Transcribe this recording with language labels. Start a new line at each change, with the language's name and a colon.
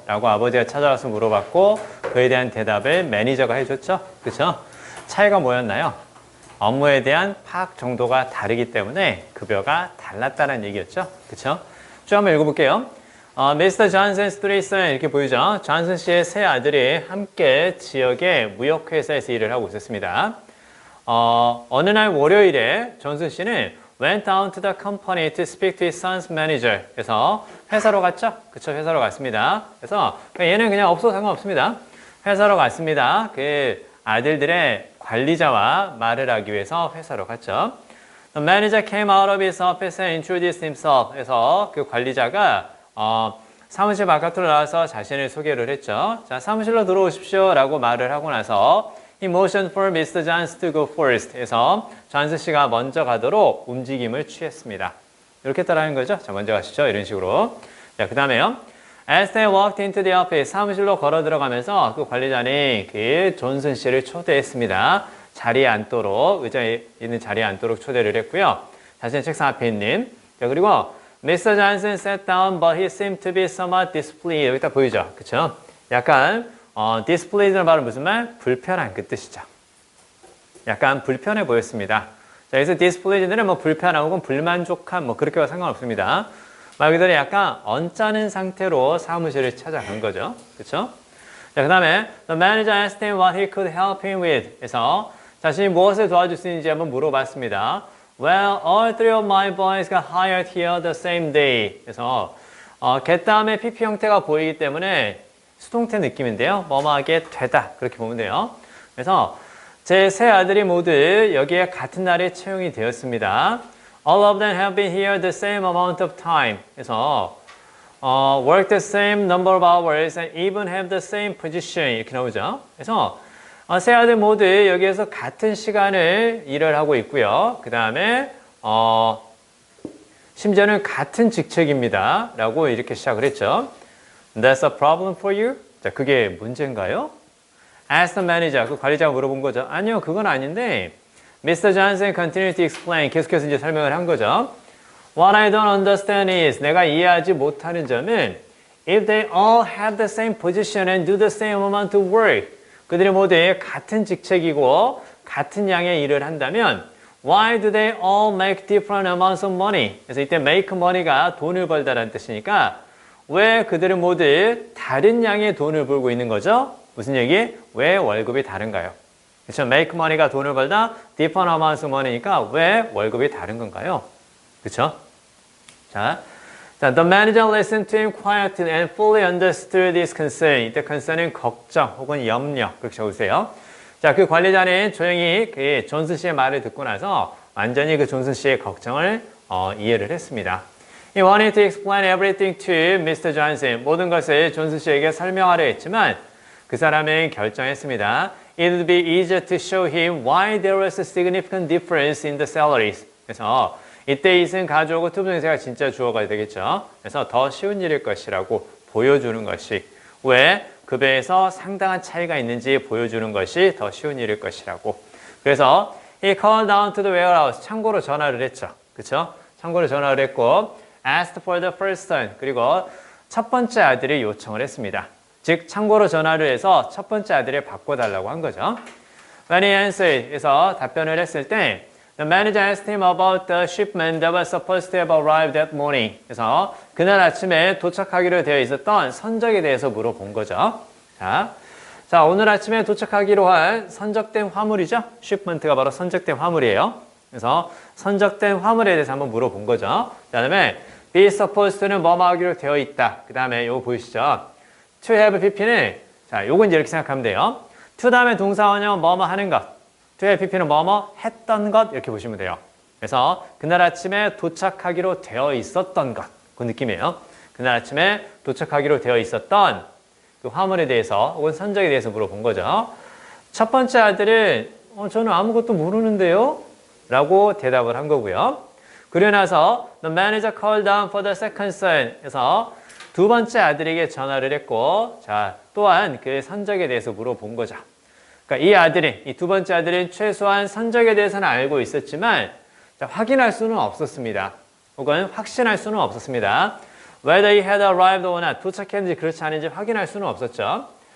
Korean: 라고 아버지가 찾아와서 물어봤고 그에 대한 대답을 매니저가 해줬죠. 그쵸? 차이가 뭐였나요? 업무에 대한 파악 정도가 다르기 때문에 급여가 달랐다는 얘기였죠. 그쵸? 쭉 한번 읽어볼게요. 미스터 존슨's
English: three sons
Korean: 이렇게 보이죠. 존슨 씨의 세 아들이 함께 지역의 무역회사에서 일을 하고 있었습니다. 어느 날 월요일에 존슨 씨는
English: went down to the company to speak to his son's manager.
Korean: 그래서 회사로 갔죠? 그쵸, 회사로 갔습니다. 그래서 얘는 그냥 없어도 상관없습니다. 회사로 갔습니다. 그 아들들의 관리자와 말을 하기 위해서 회사로 갔죠.
English: The manager came out of his office and introduced himself.
Korean: 그래서 그 관리자가 사무실 바깥으로 나와서 자신을 소개를 했죠. 자, 사무실로 들어오십시오 라고 말을 하고 나서
English: He motioned for Mr. Johnson to go first.
Korean: 해서 존슨 씨가 먼저 가도록 움직임을 취했습니다. 이렇게 따라하는 거죠. 자, 먼저 가시죠. 이런 식으로. 자, 그 다음에요.
English: As they walked into the office,
Korean: 사무실로 걸어 들어가면서 그 관리자는 그 존슨 씨를 초대했습니다. 자리에 앉도록, 의자에 있는 자리에 앉도록 초대를 했고요. 자신의 책상 앞에 있는. 자, 그리고 Mr.
English: Johnson sat down, but he seemed to be somewhat displeased.
Korean: 여기 딱 보이죠? 그쵸? 약간 displeased는 바로 무슨 말? 불편한 그 뜻이죠. 약간 불편해 보였습니다. 자, 여기서 displeased는 뭐 불편하고 혹은 불만족한 뭐 그렇게와 상관없습니다. 말 그대로 약간 언짢은 상태로 사무실을 찾아간 거죠. 그렇죠? 자, 그 다음에
English: the manager asked him what he could help him with.
Korean: 그래서 자신이 무엇을 도와줄 수 있는지 한번 물어봤습니다.
English: Well, all three of my boys got hired here the same day.
Korean: 그래서 get 다음에 PP 형태가 보이기 때문에 수동태 느낌인데요. 뭐뭐하게 되다. 그렇게 보면 돼요. 그래서 제 세 아들이 모두 여기에 같은 날에 채용이 되었습니다.
English: All of them have been here the same amount of time. 그래서 work the same number of hours and even have the same position.
Korean: 이렇게 나오죠. 그래서 세 아들 모두 여기에서 같은 시간을 일을 하고 있고요. 그 다음에 심지어는 같은 직책입니다. 라고 이렇게 시작을 했죠.
English: That's a problem for you?
Korean: 자, 그게 문제인가요?
English: Ask the manager.
Korean: 그 관리자가 물어본 거죠. 아니요, 그건 아닌데 Mr.
English: Johnson continued to explain.
Korean: 계속해서 이제 설명을 한 거죠.
English: What I don't understand is
Korean: 내가 이해하지 못하는 점은
English: if they all have the same position and do the same amount of work
Korean: 그들이 모두 같은 직책이고 같은 양의 일을 한다면
English: Why do they all make different amounts of money?
Korean: 그래서 이때 make money가 돈을 벌다라는 뜻이니까 왜 그들은 모두 다른 양의 돈을 벌고 있는 거죠? 무슨 얘기? 왜 월급이 다른가요? 그렇죠? make money가 돈을 벌다,
English: different amounts of money
Korean: 니까 왜 월급이 다른 건가요? 그렇죠?
English: 자, the manager listened to him quietly and fully understood his concern.
Korean: 이때 concern은 걱정 혹은 염려 그렇게 적으세요. 자, 그 관리자는 조용히 그 존슨 씨의 말을 듣고 나서 완전히 그 존슨 씨의 걱정을 이해를 했습니다.
English: He wanted to explain everything to Mr. Johnson.
Korean: 모든 것을 존슨 씨에게 설명하려 했지만 그 사람은 결정했습니다.
English: It would be easier to show him why there was a significant difference in the salaries.
Korean: 그래서 이때 이승 가져오고 투부정세가 진짜 주어가 되겠죠. 그래서 더 쉬운 일일 것이라고 보여주는 것이 왜 급여에서 상당한 차이가 있는지 보여주는 것이 더 쉬운 일일 것이라고.
English: 그래서 he called down to the warehouse.
Korean: 창고로 전화를 했죠. 그렇죠? 창고로 전화를 했고
English: asked for the first son.
Korean: 그리고 첫 번째 아들이 요청을 했습니다. 즉 창고로 전화를 해서 첫 번째 아들을 바꿔달라고 한 거죠.
English: When he answered,
Korean: 그래서 답변을 했을 때
English: The manager asked him about the shipment that was supposed to have arrived that morning.
Korean: 그래서 그날 아침에 도착하기로 되어 있었던 선적에 대해서 물어본 거죠. 자, 오늘 아침에 도착하기로 한 선적된 화물이죠. shipment가 바로 선적된 화물이에요. 그래서 선적된 화물에 대해서 한번 물어본 거죠. 그 다음에 be supposed to는 뭐뭐 하기로 되어 있다. 그 다음에 요거 보이시죠? to have pp는 자, 요건 이제 이렇게 생각하면 돼요. to 다음에 동사원형 뭐뭐 하는 것. to have pp는 뭐뭐 했던 것 이렇게 보시면 돼요. 그래서 그날 아침에 도착하기로 되어 있었던 것. 그 느낌이에요. 그날 아침에 도착하기로 되어 있었던 그 화물에 대해서 혹은 선적에 대해서 물어본 거죠. 첫 번째 아들은 저는 아무것도 모르는데요? 라고 대답을 한 거고요. 그러고 나서
English: the manager called down for the second son.
Korean: 그래서 두 번째 아들에게 전화를 했고 자, 또한 그 선적에 대해서 물어본 거죠. 그러니까 이 아들이, 이 두 번째 아들은 최소한 선적에 대해서는 알고 있었지만 자, 확인할 수는 없었습니다. 혹은 확신할 수는 없었습니다.
English: Whether he had arrived or not,
Korean: 도착했는지 그렇지 않은지 확인할 수는 없었죠.